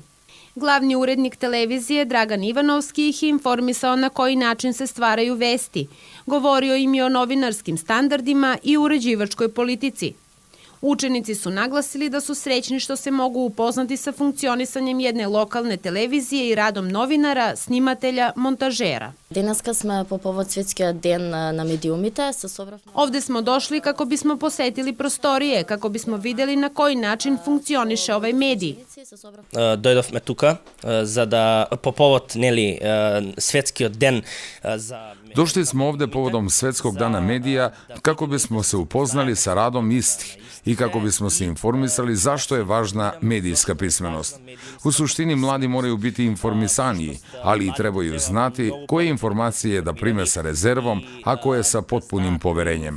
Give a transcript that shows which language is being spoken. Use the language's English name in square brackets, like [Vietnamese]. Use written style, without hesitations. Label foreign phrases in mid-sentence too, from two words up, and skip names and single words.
[Serbian] Glavni urednik televizije Dragan Ivanovski ih je informisao na koji način se stvaraju vesti. Govorio im je o novinarskim standardima i uređivačkoj politici. Učenici su naglasili da su srećni što se mogu upoznati sa funkcionisanjem jedne lokalne televizije i radom novinara, snimatelja, montažera. [Macedonian] Денеска сме по повод Светскиот ден на медиумите се собравме. [Serbian] Ovde smo došli kako bismo posetili prostorije, kako bismo videli na koji način funkcioniše ovaj medij. [Macedonian] Дојдовме тука за да по повод светскиот ден за [Serbian] Došli smo ovde povodom Svetskog dana medija kako bismo se upoznali sa radom istih i kako bismo se informisali zašto je važna medijska pismenost. U suštini mladi moraju biti informisaniji, ali i trebaju znati koje informacije da prime sa rezervom, a koje sa potpunim poverenjem.